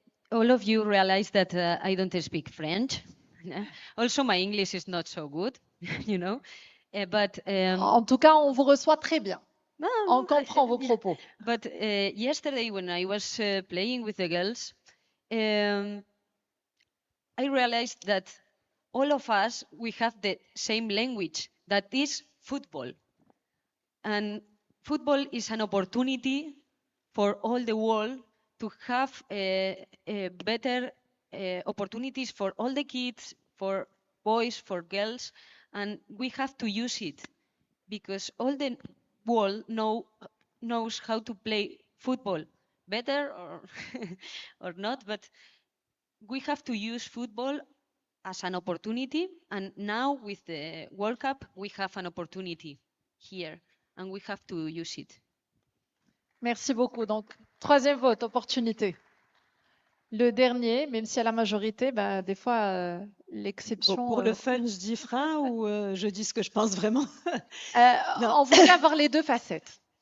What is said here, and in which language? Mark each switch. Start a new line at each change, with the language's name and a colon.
English: All of you realize that I don't speak French. Also, my English is not so good, you know. But
French: En tout cas, on vous reçoit très bien. On comprend vos propos.
English: But yesterday, when I was playing with the girls, I realized that all of us, we have the same language, that is football. And football is an opportunity for all the world to have a better opportunities for all the kids, for boys, for girls, and we have to use it because all the world knows how to play football better or or not, but we have to use football as an opportunity, and now with the World Cup we have an opportunity here and we have to use it.
French: Merci beaucoup. Donc, troisième vote, opportunité. Le dernier, même si à la majorité, ben, des fois, Bon, l'exception. pour le fun, je dis frein ou je dis ce que je pense vraiment? Non. On voulait avoir les deux facettes.